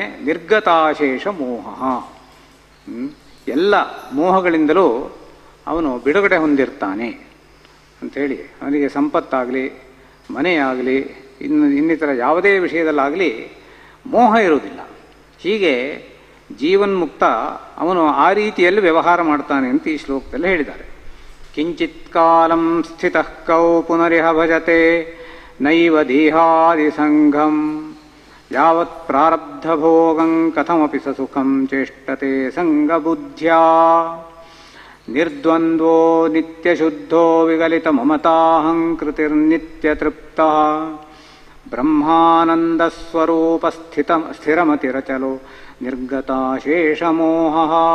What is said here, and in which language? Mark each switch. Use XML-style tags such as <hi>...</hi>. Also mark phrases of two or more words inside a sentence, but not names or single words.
<sa>ನಿರ್ಗತಾಶೇಷ ಮೋಹ,</sa> <kn>ಎಲ್ಲ ಮೋಹಗಳಿಂದಲೂ ಅವನು ಬಿಡುಗಡೆ ಹೊಂದಿರ್ತಾನೆ ಅಂಥೇಳಿ. ಅವನಿಗೆ ಸಂಪತ್ತಾಗಲಿ, ಮನೆಯಾಗಲಿ, ಇನ್ನಿತರ ಯಾವುದೇ ವಿಷಯದಲ್ಲಾಗಲಿ ಮೋಹ ಇರುವುದಿಲ್ಲ. ಹೀಗೆ ಜೀವನ್ಮುಕ್ತ ಅವನು ಆ ರೀತಿಯಲ್ಲಿ ವ್ಯವಹಾರ ಮಾಡ್ತಾನೆ ಅಂತ ಈ ಶ್ಲೋಕದಲ್ಲಿ ಹೇಳಿದ್ದಾರೆ.</kn> <sa>ಕಿಂಚಿತ್ ಕಾಲಂ ಸ್ಥಿತಃ ಕೌ ಪುನರಿಹ ಭಜತೆ ನೈವ ದೇಹಾದಿ ಸಂಘಂ ಯಾವತ್ ಪ್ರಾರಬ್ಧ ಭೋಗಂ ಕಥಮಪಿ ಸ ಸುಖಂ ಚೇಷ್ಟತೆ ಸಂಗಬುದ್ಧ್ಯಾ ನಿರ್ದ್ವಂದ್ವೋ ನಿತ್ಯಶುದ್ಧೋ ವಿಗಲಿತ ಮಮತಾಹಂಕೃತಿರ್ನಿತ್ಯ ತೃಪ್ತಃ ಬ್ರಹ್ಮಾನಂದ ಸ್ವರೂಪ ಸ್ಥಿರಮತಿರಚಲೋ ನಿರ್ಗತಾಶೇಷಮೋಹ.</sa>